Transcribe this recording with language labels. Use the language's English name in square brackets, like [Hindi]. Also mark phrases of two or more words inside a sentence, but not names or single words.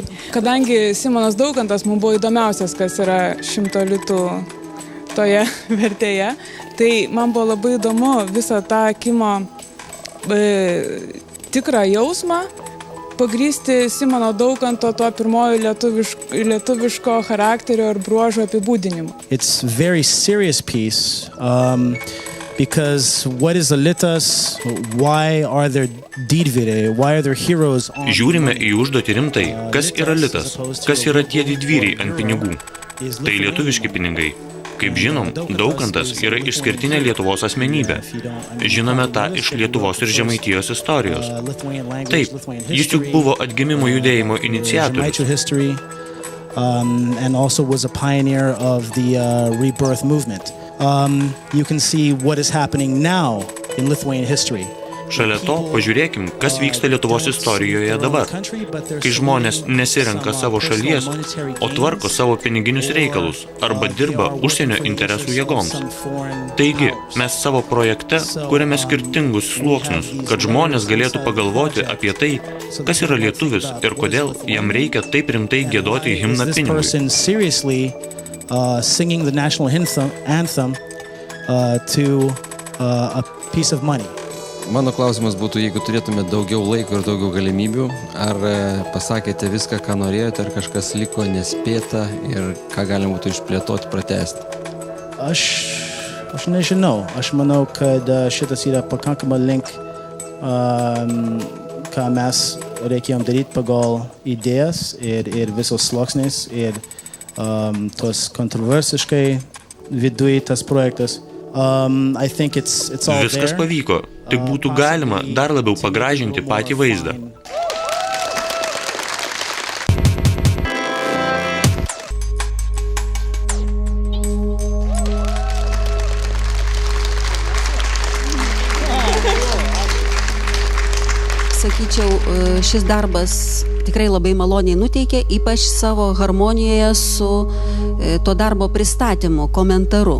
[Lithuanian] Kadangi Simonas Daukantas mums buvo įdomiausias, kas yra 100 litų toje vertėje, tai man buvo labai įdomu visą tą Kimo tikrą jausmą pagrįsti Simono Daukanto tuo pirmoju lietuviško charakterio ir bruožo apibūdinimu. [English] It's a very serious piece. Because what is the litas? Why are there didvyriai? Why are there heroes? [Lithuanian] Žiūrime į užduotį rimtai. Kas yra litas? Kas yra tie didvyriai ant pinigų? Tai lietuviški pinigai. Kaip žinom, Daukantas yra išskirtinė Lietuvos asmenybė. Žinome tą iš Lietuvos ir Žemaitijos istorijos. Taip, jis juk buvo atgimimo judėjimo iniciatorius. [English] And also was a pioneer of the rebirth movement. You can see what is happening now in Lithuanian history. [Lithuanian] Šalia to pažiūrėkim, kas vyksta Lietuvos istorijoje dabar, kai žmonės nesirenka savo šalies, o tvarko savo piniginius reikalus arba dirba užsienio interesų jėgoms. Taigi, mes savo projekte kuriame skirtingus sluoksnius, kad žmonės galėtų pagalvoti apie tai, kas yra lietuvis ir kodėl jam reikia taip rimtai giedoti himną pinigui. [English] Singing the national anthem to a piece of money. [Lithuanian] Mano klausimas būtų, jeigu turėtume daugiau laiko ir daugiau galimybių, ar pasakėte viską, ką norėjote, ar kažkas liko nespėta ir ką galima būtų išplėtoti, pratęsti? Aš nežinau. Aš manau, kad šitas yra pakankama link, ką mes reikėjom daryti pagal idėjas ir visos sluoksniais ir tos kontroversiškai viduj tas projektas. [English] I think it's all [Lithuanian] Viskas [English] there. [Lithuanian] pavyko, tik būtų galima dar labiau pagražinti patį vaizdą. Sakyčiau, šis darbas tikrai labai maloniai nuteikia, ypač savo harmonijoje su to darbo pristatymu, komentaru.